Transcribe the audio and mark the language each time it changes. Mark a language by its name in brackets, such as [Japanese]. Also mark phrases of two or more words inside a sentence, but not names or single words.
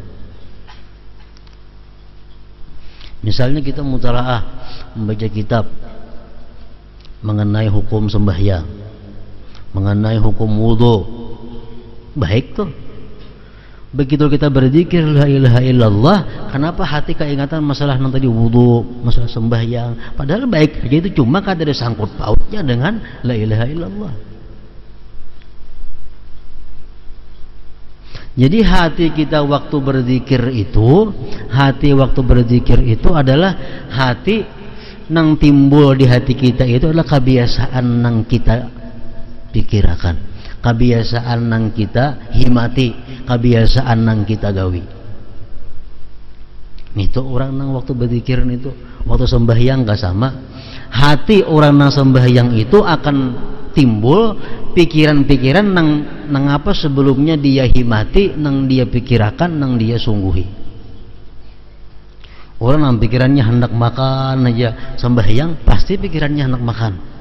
[Banjar] Misalnya kita mutalaah membaca kitab mengenai hukum sembahyang, mengenai hukum wudu, baik tuh. Begitu kita berzikir [Arabic] la ilaha illallah, [Banjar] kenapa hati keingatan masalah yang tadi wudu, masalah sembahyang, padahal baik aja itu, cuma kada ada sangkut pautnya dengan [Arabic] la ilaha illallah. [Banjar] Jadi hati kita waktu berzikir itu adalah hati yang timbul di hati kita itu adalah kebiasaan yang kita pikirkan, kebiasaan yang kita himati, kebiasaan yang kita gawi. Itu orang yang waktu berzikir itu, waktu sembahyang gak sama. Hati orang yang sembahyang itu akan timbul pikiran-pikiran nang apa sebelumnya dia himati, nang dia pikirakan, nang dia sungguhi. Orang yang pikirannya hendak makan aja, sembahyang pasti pikirannya hendak makan.